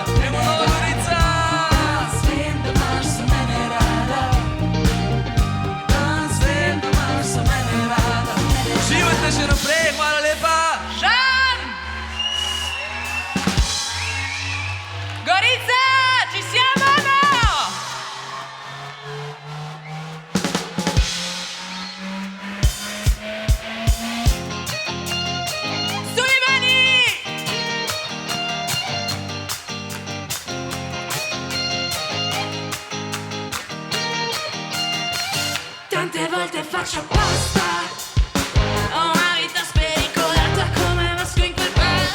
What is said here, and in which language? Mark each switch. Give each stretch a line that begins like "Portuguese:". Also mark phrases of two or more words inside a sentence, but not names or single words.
Slovenian: Gremo Nova Gorica! Dan svet da imaš za mene rada, dan svet da imaš za mene rada. Uživajte še naprej, hvala lepa! Žan! Gorica,
Italian: ci siamo, no? Sulle mani! Tante volte faccio apposta, ho una vita spericolata come Vasco in quel bar.